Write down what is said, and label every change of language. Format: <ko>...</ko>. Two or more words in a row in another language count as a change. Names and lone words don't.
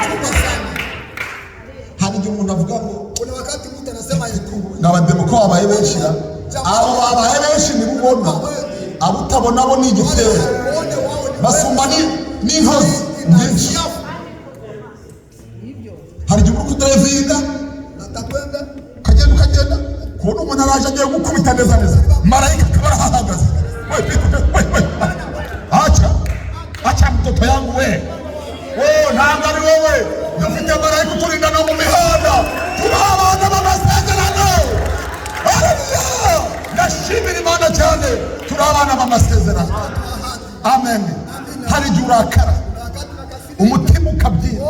<rw>Hari igihe umuntu avuga ngo n'abademo ko babaye benshi, abo babaye benshi ntibubona, abo utabona bo ni igitero, basumba n'intozi nyinshi. Hari igihe uri kudavinga ukagenda kubona umuntu araje agiye gukubita neza neza, marayika akaba arahagaze.</rw> <sw>Acha mtoto yangu we,</sw> <rw>ntabwo ari wowe. Dufite marayika uturinda no mu mihanda, turi abana b'amasezerano. Haleluya! Ndashimira Imana cyane, turi abana b'amasezerano. Amen. Hari igihe urakara, umutima ukabyina.</rw>